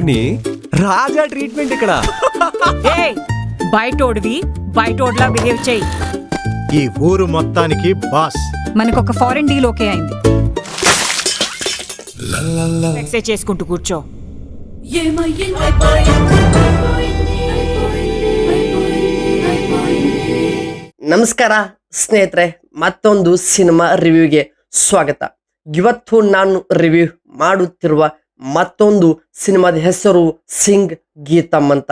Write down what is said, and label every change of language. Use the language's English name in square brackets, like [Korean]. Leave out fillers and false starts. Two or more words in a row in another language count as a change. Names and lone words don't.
[Telugu] పిన్ని రాజా ట్రీట్మెంట్ ఇక్కడ. బయటోడ్లా బిహేవ్ చేయి. ఈ ఊరు మొత్తానికి బాస్. మనకొక [English] foreign deal okay [Telugu] అయింది. ఎక్సైజ్ చేసుకుంటూ కూర్చో. [Kannada] ನಮಸ್ಕಾರ ಸ್ನೇಹಿತರೆ, ಮತ್ತೊಂದು ಸಿನಿಮಾ ರಿವ್ಯೂಗೆ ಸ್ವಾಗತ. ಇವತ್ತು ನಾನು ರಿವ್ಯೂ ಮಾಡುತ್ತಿರುವ ಮತ್ತೊಂದು ಸಿನಿಮಾದ ಹೆಸರು ಸಿಂಗ್ ಗೀತಮ್ ಅಂತ.